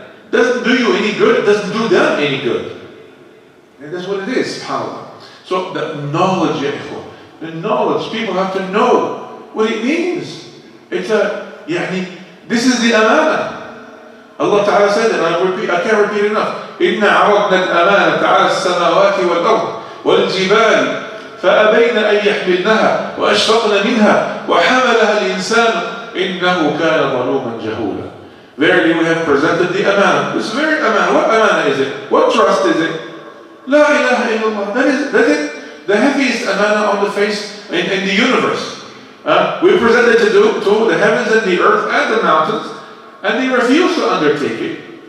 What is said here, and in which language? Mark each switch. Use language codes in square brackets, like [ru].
[en] Doesn't do you any good. It doesn't do them any good. And that's what it is, subhanAllah. So the knowledge, the knowledge, people have to know what it means. It's this is the amana. Allah Ta'ala said, and I can't repeat enough. [ar] إِنَّا عَرَضْنَا الْأَمَانَةَ عَلَى السَّمَاوَاتِ وَالْأَرْضِ وَالْجِبَالِ فأبين أن يحملنها وأشفقن منها وحملها الإنسان إنه كان ظلوما جهولا. [en] Verily we have presented the amana. This very amana. What amana is it? What trust is it? La ilaha illallah. That's it. The heaviest amana on the face in the universe. We presented to the heavens and the earth and the mountains, and they refused to undertake it.